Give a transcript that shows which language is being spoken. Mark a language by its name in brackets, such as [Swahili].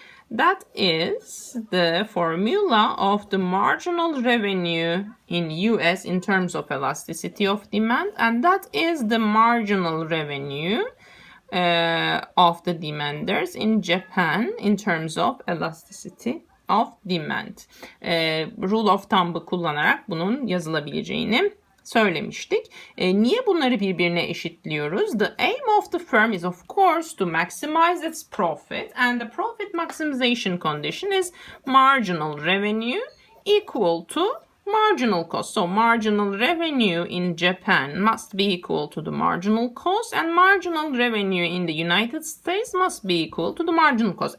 [English] That is the formula of the marginal revenue in US in terms of elasticity of demand, and that is the marginal revenue of the demanders in Japan in terms of elasticity of demand. Rule of thumb'ı [Turkish] kullanarak bunun yazılabileceğini söylemiştik. Niye bunları birbirine eşitliyoruz? [English] The aim of the firm is of course to maximize its profit, and the profit maximization condition is marginal revenue equal to marginal cost. So marginal revenue in Japan must be equal to the marginal cost, and marginal revenue in the United States must be equal to the marginal cost.